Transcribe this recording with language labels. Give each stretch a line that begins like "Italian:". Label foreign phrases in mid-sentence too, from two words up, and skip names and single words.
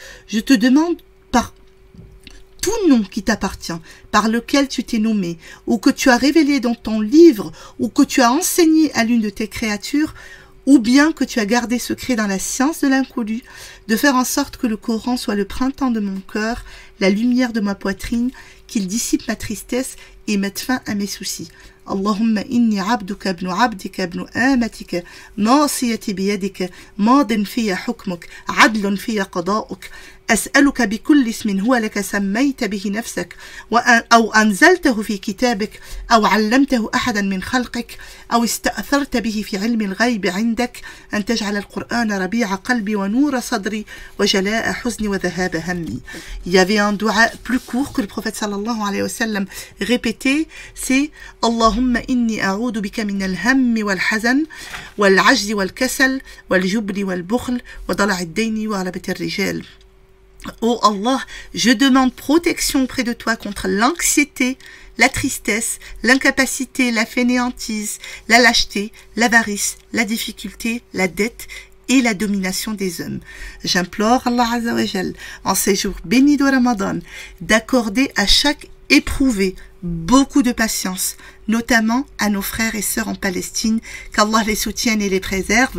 French: Je te demande par tout nom qui t'appartient, par lequel tu t'es nommé, ou que tu as révélé dans ton livre, ou que tu as enseigné à l'une de tes créatures, ou bien que tu as gardé secret dans la science de l'inconnu, de faire en sorte que le Coran soit le printemps de mon cœur, la lumière de ma poitrine, qu'il dissipe ma tristesse et mette fin à mes soucis.
Arabic: اللهم إني عبدك ابن عبدك ابن أمتك ناصيتي بيدك ماض في حكمك عدل في قضاؤك. أسألك بكل اسم هو لك سميت به نفسك أو أنزلته في كتابك أو علمته أحدا من خلقك أو استأثرت به في علم الغيب عندك أن تجعل القرآن ربيع قلبي ونور صدري وجلاء حزني وذهاب همي.
French: Il y avait un dua plus court que le prophète
Arabic: صلى الله عليه وسلم
French: répétait, c'est
Arabic: اللهم إني أعوذ بك من الهم والحزن والعجز والكسل والجبن والبخل وضلع الدين وغلبة الرجال.
French: Oh Allah, je demande protection auprès de toi contre l'anxiété, la tristesse, l'incapacité, la fainéantise, la lâcheté, l'avarice, la difficulté, la dette et la domination des hommes. J'implore Allah
Arabic: عز وجل,
French: en ces jours bénis de Ramadan, d'accorder à chaque éprouvé beaucoup de patience, notamment à nos frères et sœurs en Palestine, qu'Allah les soutienne et les préserve.